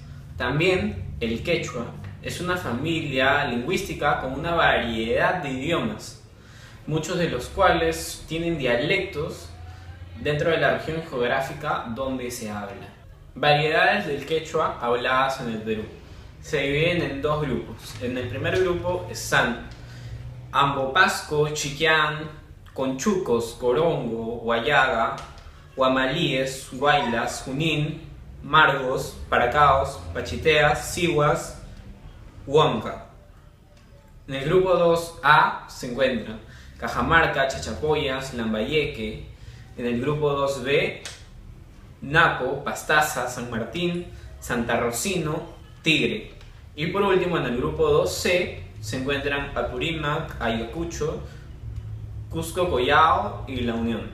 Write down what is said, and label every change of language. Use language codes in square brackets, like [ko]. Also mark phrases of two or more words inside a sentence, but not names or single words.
[es] También el quechua es una familia lingüística con una variedad de idiomas, muchos de los cuales tienen dialectos dentro de la región geográfica donde se habla. Variedades del quechua habladas en el Perú. Se dividen en 2 grupos. En el primer grupo están Ambopasco, Chiquián, Conchucos, Corongo, Guayaga, Guamalíes, Guaylas, Junín, Margos, Paracaos, Pachiteas, Sihuas, Huamca. En el grupo 2A se encuentran Cajamarca, Chachapoyas, Lambayeque. En el grupo 2B, Napo, Pastaza, San Martín, Santa Rocino, Tigre. Y por último, en el grupo 2C se encuentran Apurímac, Ayacucho, Cusco, Collao y La Unión.